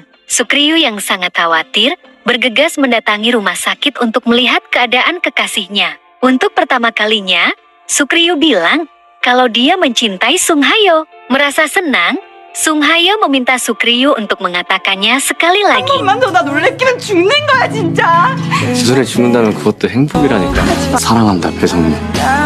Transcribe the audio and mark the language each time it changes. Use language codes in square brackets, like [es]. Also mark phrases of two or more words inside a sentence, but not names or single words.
[id] Sukriyu yang sangat khawatir, bergegas mendatangi rumah sakit untuk melihat keadaan kekasihnya. Untuk pertama kalinya, Sukriyu bilang kalau dia mencintai Sung Hayo. Merasa senang, Sung Hayo meminta Sukriyu untuk mengatakannya sekali lagi. [ko] 한 번만 더 나 놀래키면 죽는 거야 진짜. 기술에 죽는다면 그것도 행복이라니까. 사랑한다 배성민.